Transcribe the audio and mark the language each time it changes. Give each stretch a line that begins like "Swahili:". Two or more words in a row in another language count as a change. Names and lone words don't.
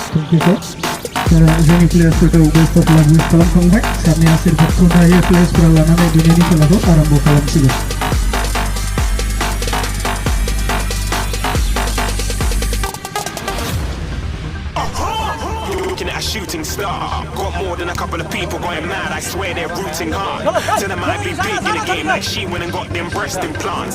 Bodo: लाखिखौ जोंनि प्लेयार्सफोरखौ
English: best of luck wish
Bodo: खालामखांबाय सारनि आशीर्बादखौ दायो प्लेयार्सफोरा लानानै दिनैनि खेलाखौ आरम्भ खालामसिगोन
English: A shooting star. Got more than a couple of people going mad. I swear they're rooting hard. So they might be big in the game like she went and got them breast implants.